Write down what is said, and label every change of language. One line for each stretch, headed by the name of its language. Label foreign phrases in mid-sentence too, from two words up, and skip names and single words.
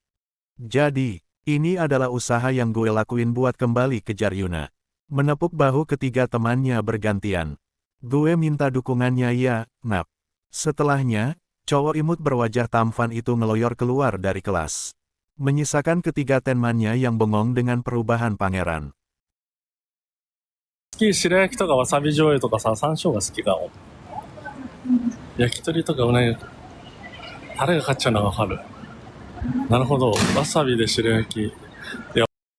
Indonesian: Jadi, ini adalah usaha yang gue lakuin buat kembali kejar Yuna. Menepuk bahu ketiga temannya bergantian. Gue minta dukungannya ya, Nap. Setelahnya, cowok imut berwajah tampan itu ngeloyor keluar dari kelas. Menyisakan ketiga temannya yang bengong dengan perubahan pangeran.
Japanese: 好き、白焼きとかわさび醤油とかさ、山椒が好きかも。焼き鳥とかうなぎ、タレが勝っちゃうのがわかる。なるほど。わさびで白焼き。いや